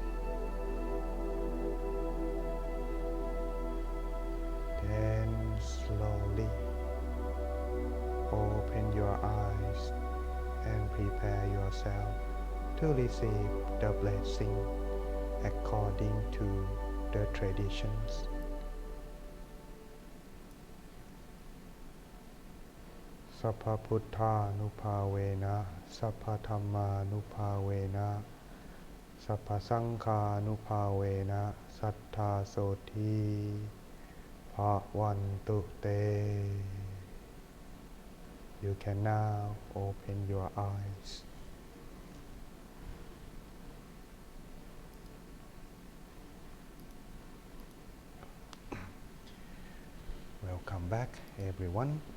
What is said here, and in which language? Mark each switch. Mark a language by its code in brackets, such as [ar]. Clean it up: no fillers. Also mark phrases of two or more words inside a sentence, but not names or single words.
[en] Then slowly open your eyes and prepare yourself to receive the blessing according to the traditions. [pi] Sappha Putthanupavena, Sappha Dhammanupavena, Sappha Sankhanupavena, Sattha Soti Bhavantu Te. [en] You can now open your eyes. Welcome back, everyone.